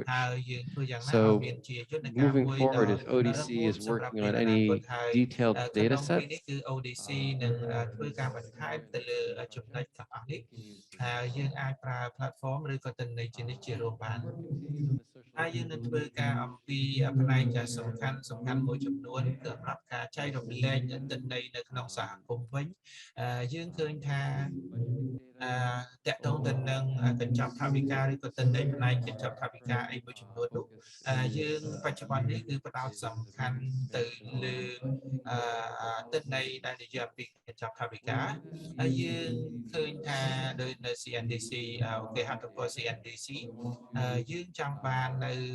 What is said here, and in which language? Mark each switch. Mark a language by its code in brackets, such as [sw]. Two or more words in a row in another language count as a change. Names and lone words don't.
[en] So moving forward, if ODC is working on any detailed data sets, working to use on the social accountability budgeting data, [km] តកតងទៅនឹងកញ្ចប់ថវិកាឬក៏ទិន្នន័យផ្នែកកញ្ចប់ថវិកាអីមួយចំនួននោះយើងបច្ចុប្បន្ននេះគឺផ្ដោតសំខាន់ទៅលើទិន្នន័យដែលនិយាយពីកញ្ចប់ថវិកាហើយយើងឃើញថាដោយនៅ CNDC គេហៅទៅ CNDC យើងចង់បាននៅ